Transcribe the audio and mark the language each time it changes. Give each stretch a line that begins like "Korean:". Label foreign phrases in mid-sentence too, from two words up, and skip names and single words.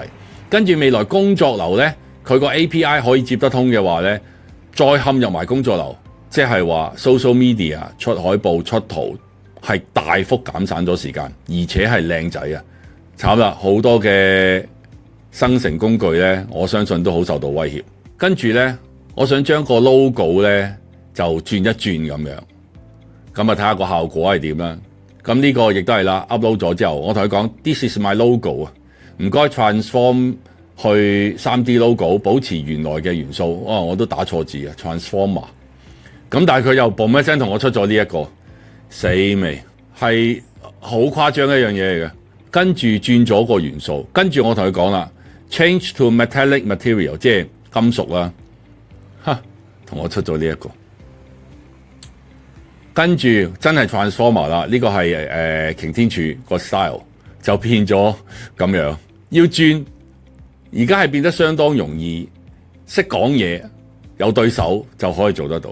Cantonese: 跟住未來工作流咧，佢個 API 可以接得通嘅話咧，再嵌入埋工作流，即係話
English: social media
Cantonese: 出海報出圖係大幅減省咗時間，而且係靚仔啊！慘啦，好多嘅生成工具咧，我相信都好受到威脅。跟住咧，我想將個 logo 咧就轉一轉咁樣，咁啊睇下個效果係點啦。咁呢個亦都係啦 ，upload 咗之後，我同佢講
English: This is my logo
Cantonese: 啊，唔該 transform 去
English: 3D logo，
Cantonese: 保持原來嘅元素。我都打錯字啊 ，transformer。咁但係佢又嘣一聲同我出咗呢一個，死未？係好誇張一樣嘢嚟嘅。跟住轉咗個元素，跟住我同佢講啦 ，
English: change to metallic material，
Cantonese: 即係金屬啦，同我出咗呢一個。跟住真係 transformer 啦，呢個係擎天柱個 style 就變咗咁樣。要轉，而家係變得相當容易，識講嘢，有對手就可以做得到。